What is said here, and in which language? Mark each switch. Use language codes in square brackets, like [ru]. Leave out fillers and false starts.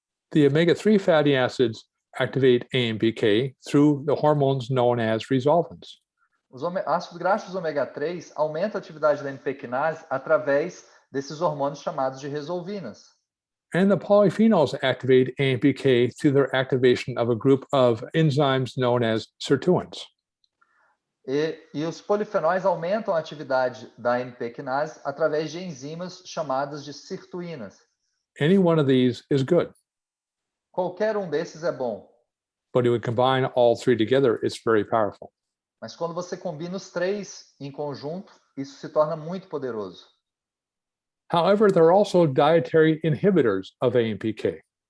[en] The omega-3 fatty acids activate AMPK through the hormones known as resolvins. [pt] Os ácidos graxos ômega 3 aumentam a atividade da AMP quinase através desses hormônios chamados de resolvinas. [en] And the polyphenols activate AMPK through their activation of a group of enzymes known as sirtuins. [pt] E os polifenóis aumentam a atividade da AMP quinase através de enzimas chamadas de sirtuínas. [en] Any one of these is good, [pt] Qualquer desses é bom, [en] but if we combine all three together, it's very powerful. [pt] mas quando você combina os três em conjunto, isso se torna muito poderoso. [en] However, there are also dietary inhibitors of AMPK.